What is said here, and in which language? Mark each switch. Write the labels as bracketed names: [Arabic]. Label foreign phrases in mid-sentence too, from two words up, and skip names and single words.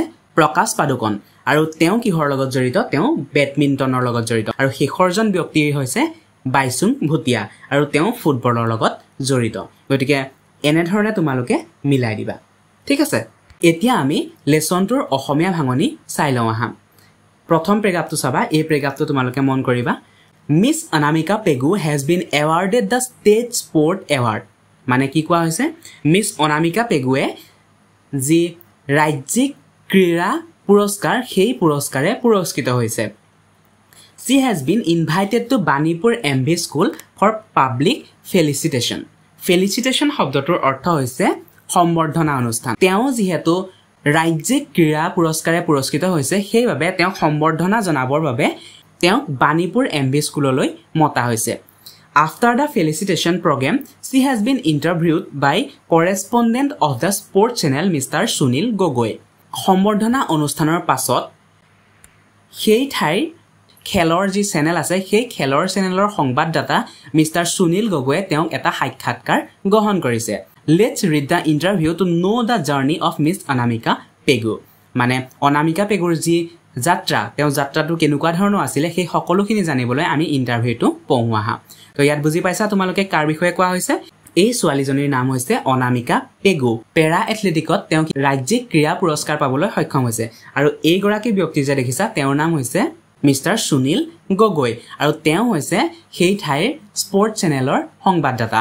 [Assamese] প্ৰকাশ পাডুকন আৰু তেওঁ কিহৰ লগত জড়িত তেওঁ বেডমিণ্টনৰ লগত জড়িত আৰু শেষৰজন ব্যক্তি হৈছে বাইচুং ভুটিয়া আৰু তেওঁ ফুটবলৰ লগত জড়িত গতিকে এনে ধৰণে তোমালোকে মিলাই দিবা ঠিক আছে এতিয়া আমি লেসনটোৰ অসমীয়া ভাঙনি চাই লওঁ আহা প্ৰথম প্ৰেগাপটো চাবা এই প্ৰেগাপটো তোমালোকে মন কৰিবা [English] Miss Anamika Pegu has been awarded the state sport award [Assamese] মানে কি কোৱা হৈছে মিছ অনামিকা পেগুৱে যি ৰাজ্যিক ক্ৰীড়া পুৰস্কাৰ সেই পুৰস্কাৰে পুৰস্কৃত হৈছে [English] she has been invited to Banipur MV School for public [Assamese] felicitation শব্দটোৰ অৰ্থ হৈছে সম্বৰ্ধনা অনুষ্ঠান তেওঁ যিহেতু ৰাজ্যিক ক্ৰীড়া পুৰস্কাৰে পুৰস্কৃত হৈছে সেইবাবে তেওঁ সম্বৰ্ধনা জনাবৰ বাবে তেওঁক বাণীপুৰ এমভি স্কুললৈ মতা হৈছে [English] After the felicitation program, she has been interviewed by correspondent of the sports channel Mr. Sunil Gogoi. [Assamese] সম্বৰ্ধনা অনুষ্ঠানৰ পাছত সেই ঠাইৰ খেলৰ যি চেনেল আছে সেই খেলৰ চেনেলৰ সংবাদদাতা মিষ্টাৰ সুনীল গগৈয়ে তেওঁক এটা সাক্ষাৎকাৰ গ্ৰহণ কৰিছে [English] Let's read the interview to know the journey of Miss Anamika Pegu. [Assamese] মানে অনামিকা পেগুৰ যি যাত্ৰা তেওঁ যাত্ৰাটো কেনেকুৱা ধৰণৰ আছিল সেই সকলোখিনি জানিবলৈ আমি ইন্টাৰভিউটো পঢ়ো আহা তো ইয়াত বুজি পাইছা তোমালোকে কাৰ বিষয়ে কোৱা হৈছে এই ছোৱালীজনীৰ নাম হৈছে অনামিকা পেগু পেৰা এথলেটিকত তেওঁ ৰাজ্যিক ক্ৰীড়া পুৰস্কাৰ পাবলৈ সক্ষম হৈছে আৰু এই গৰাকী ব্যক্তি যে দেখিছা তেওঁৰ নাম হৈছে মিষ্টাৰ সুনীল গগৈ আৰু তেওঁ হৈছে সেই ঠাইৰ স্পৰ্ট চেনেলৰ সংবাদদাতা